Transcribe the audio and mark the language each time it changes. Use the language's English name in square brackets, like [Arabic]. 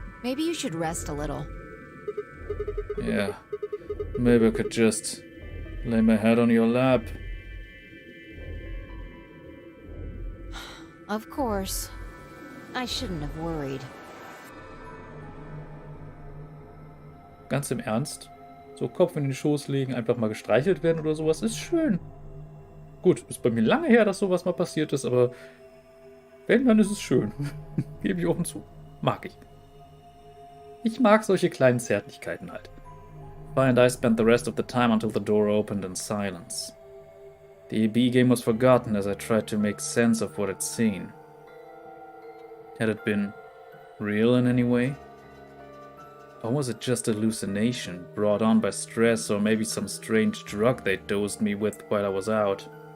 [English] Maybe you should rest a little. Yeah. Maybe I could just lay my head on your lap. Of course. I shouldn't have worried. [German] Ganz im Ernst? So Kopf in den Schoß legen, einfach mal gestreichelt werden oder sowas, ist schön. Gut, ist bei mir lange her, dass sowas mal passiert ist, aber wenn, dann ist es schön. Gebe ich offen zu. Mag ich. Ich mag solche kleinen Zärtlichkeiten halt. [English] Fi and I spent the rest of the time until the door opened in silence. The EB game was forgotten as I tried to make sense of what I'd seen. Had it been real in any way? Or was it just a hallucination, brought on by stress or maybe some strange drug they dosed me with while I was out?